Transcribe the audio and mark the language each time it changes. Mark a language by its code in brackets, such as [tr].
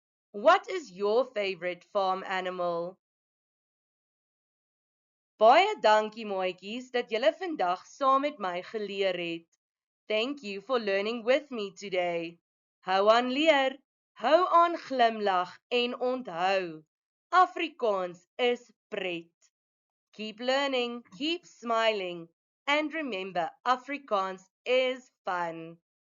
[en] What is your favorite farm animal? [af] Baie dankie maatjies dat julle vandag saam met my geleer het. [en] Thank you for learning with me today. [af] Hou aan leer, hou aan glimlag en onthou, Afrikaans is pret. [en] Keep learning, keep smiling, and remember, Afrikaans is fun.